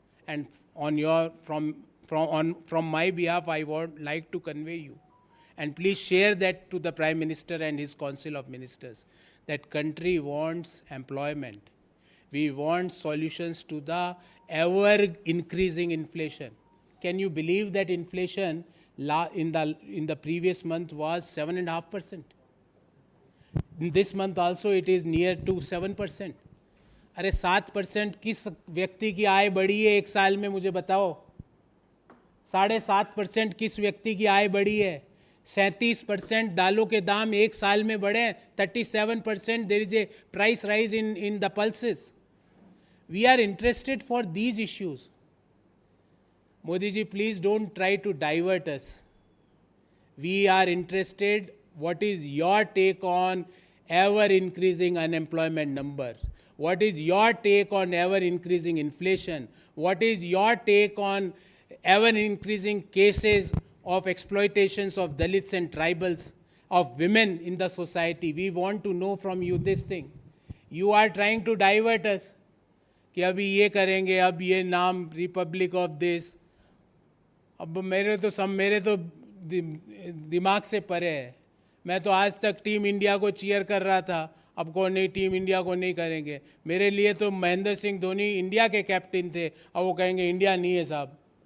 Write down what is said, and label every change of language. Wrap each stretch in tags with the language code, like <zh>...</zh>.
<en>And on your from my behalf, I would like to convey you, and please share that to the Prime Minister and his Council of Ministers, that country wants employment. We want solutions to the ever increasing inflation. Can you believe that inflation in the previous month was 7.5%? In this month also it is near to 7%.</en> <hi>अरे 7% किस व्यक्ति की आय बढ़ी है एक साल में, मुझे बताओ। 7.5% किस व्यक्ति की आय बढ़ी है? 37% दालों के दाम एक साल में बढ़े हैं।</hi> <en>37% there is a price rise in the pulses. We are interested for these issues. Modi ji, please don't try to divert us. We are interested, what is your take on ever increasing unemployment number? What is your take on ever increasing inflation? What is your take on ever increasing cases of exploitations of Dalits and tribals, of women in the society? We want to know from you this thing. You are trying to divert us.</en> <hi>कि अभी ये करेंगे, अब ये नाम Republic of this. अब मेरे तो दिमाग से परे है। मैं तो आज तक टीम इंडिया को चीयर कर रहा था, अब कौन नहीं, टीम इंडिया को नहीं करेंगे। मेरे लिए तो महेंद्र सिंह धोनी इंडिया के कैप्टन थे, अब वो कहेंगे इंडिया नहीं है साहब।</hi>